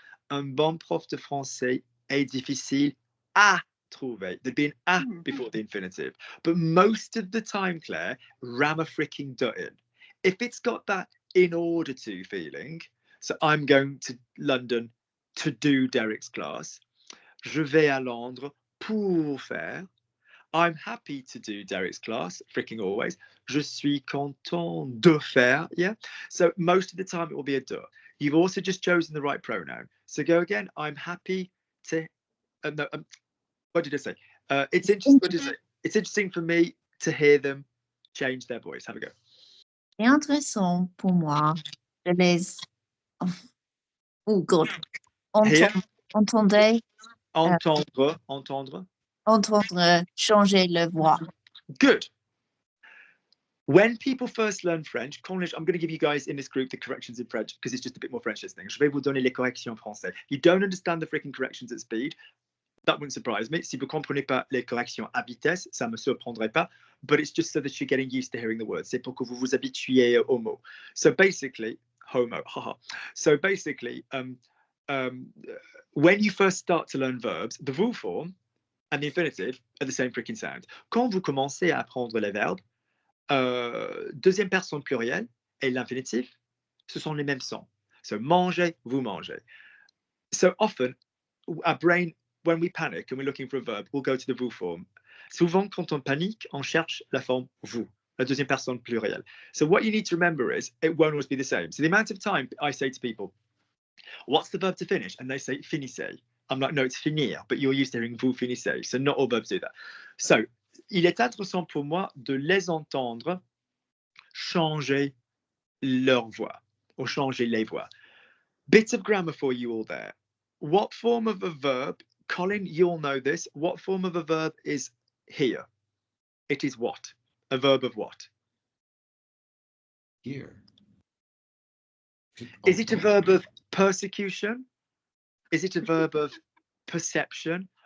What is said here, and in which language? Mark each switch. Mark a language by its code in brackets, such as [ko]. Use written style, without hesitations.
[fr] Un bon prof de français est difficile à trouver. [en] There'd be an a before the infinitive. But most of the time, Claire, ram a freaking de in. If it's got that in order to feeling, so I'm going to London to do Derek's class. [fr] Je vais à Londres pour faire. [en] I'm happy to do Derek's class, freaking always. [fr] Je suis content de faire, yeah? [en] So most of the time it will be a de. You've also just chosen the right pronoun. So go again, I'm happy to, what did I say? It's interesting for me to hear them change their voice. Have a go. [fr] C'est intéressant pour moi de les... Oh God. Entendre changer leur voix. [en] Good. When people first learn French, I'm going to give you guys in this group the corrections in French because it's just a bit more French listening. [fr] Je vais vous donner les corrections en français. [en] You don't understand the freaking corrections at speed. That wouldn't surprise me. [fr] Si vous comprenez pas les corrections à vitesse, ça me surprendrait pas. [en] But it's just so that you're getting used to hearing the words. [fr] C'est pour que vous vous habituiez au mot. [en] So basically, homo, haha. So basically, when you first start to learn verbs, the vous form and the infinitive are the same freaking sound. [fr] Quand vous commencez à apprendre les verbes, deuxième personne plurielle et l'infinitif, ce sont les mêmes sons. So mangez, vous mangez. [en] So often, our brain, when we panic and we're looking for a verb, we'll go to the vous form. [fr] Souvent, quand on panique, on cherche la forme vous, la deuxième personne plurielle. [en] So what you need to remember is it won't always be the same. So the amount of time I say to people, what's the verb to finish? And they say finissez. I'm like, no, it's finir, but you're used to hearing [fr] vous finissez. [en] So not all verbs do that. So [fr] il est intéressant pour moi de les entendre changer leur voix or changer les voix. [en] Bits of grammar for you all there. What form of a verb, Colin, you'll know this. What form of a verb is here? It is what? A verb of what? Here. Is it a verb of persecution? Is it a verb of perception?